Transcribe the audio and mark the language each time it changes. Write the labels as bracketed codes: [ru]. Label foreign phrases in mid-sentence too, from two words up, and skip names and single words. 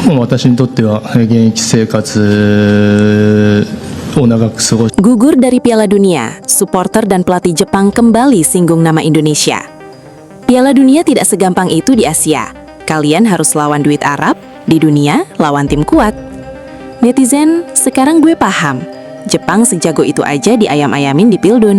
[ja] 私にとっては現役生活を長く過ごし [id] Gugur dari Piala Dunia, supporter dan pelatih Jepang kembali singgung nama Indonesia. Piala Dunia tidak segampang itu di Asia. Kalian harus lawan duit Arab, di dunia lawan tim kuat. Netizen, sekarang gue paham. Jepang sejago itu aja diayam-ayamin di Pildun.